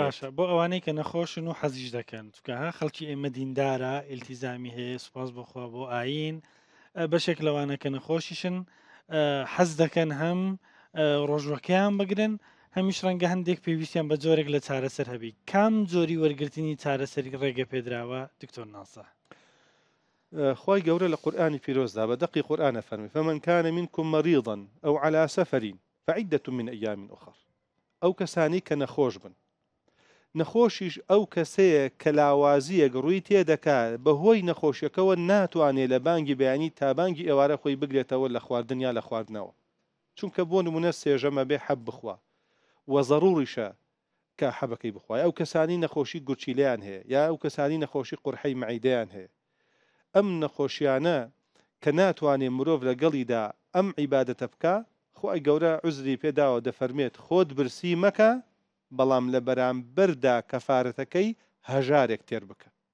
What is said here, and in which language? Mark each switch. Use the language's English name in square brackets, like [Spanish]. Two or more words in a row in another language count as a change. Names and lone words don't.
[Central Kurdish] باشە بۆ ئەوانەی کە نەخۆشن و حەزیش دەکەن چکە ها خەڵکی ئێمە دیندارە ئیلتیزامی هەیە سوپاس بخوا بۆ ئاین بەشێک لەوانە کە نەخۆشیشن حەز دەکەن هەم ڕۆژوەکەیان بگرن هەمیش ڕەنگە هەندێک پێویستیان بە جۆرێک لە چارەسەر هەبی کام جۆری وەرگرتنی چارەسەری ڕێگە پێدراوە دکتۆر ناسا خوای گەورە لە قورئانی پیرۆزدا بە دەقی قورئانە فەرمی [Arabic] فمن كان منكم مريضا أو على سفر فعدة من أيام أخر [Central Kurdish] ئەو کەسانی کە نەخۆش بن نەخۆشیش ئەو کەسەیە کە لاوازیەک ڕووی تێدەکات بەهۆی نەخۆشیەکەەوە ناتوانێت لە بانگی بەیانی تا بانگی ئێوارە خۆی بگرێتەوە لە خواردنیا لە خواردنەوە چونکە بۆ نمونە سێژەمە بێ حەب بخوا و ضروریشە کە حەبەکەی بخوای ئەو کەسانی نەخۆشی گورچیلیان هەیە یا ئەو کەسانی نەخۆشی قورحەی مەعیدەیان هەیە ئەم نەخۆشیانە کە ناتوانێت مرۆڤ لەگەڵیدا ئەم عیبادەتە بکە خۆی گەورە عوزری پێداوە دەفەرمێت خۆت برسی مەکە بەڵام لە بەرامبەردا کەفارەتەکەی هەژارێک تێر بکە